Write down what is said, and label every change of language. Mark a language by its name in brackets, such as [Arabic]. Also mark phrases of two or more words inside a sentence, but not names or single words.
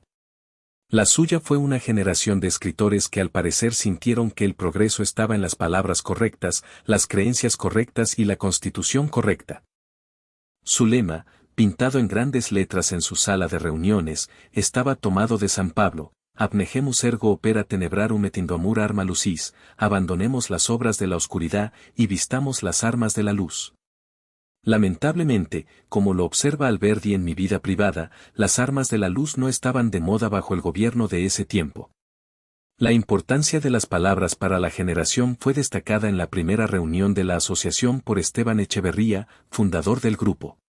[Spanish] La suya fue una generación de escritores que al parecer sintieron que el progreso estaba en las palabras correctas, las creencias correctas y la constitución correcta. Su lema, pintado en grandes letras en su sala de reuniones, estaba tomado de San Pablo: [Latin] Abnegemus ergo opera tenebrarum et indomur arma lucis, [Spanish] abandonemos las obras de la oscuridad y vistamos las armas de la luz. Lamentablemente, como lo observa Alberdi en Mi vida privada, las armas de la luz no estaban de moda bajo el gobierno de ese tiempo. La importancia de las palabras para la generación fue destacada en la primera reunión de la asociación por Esteban Echeverría, fundador del grupo.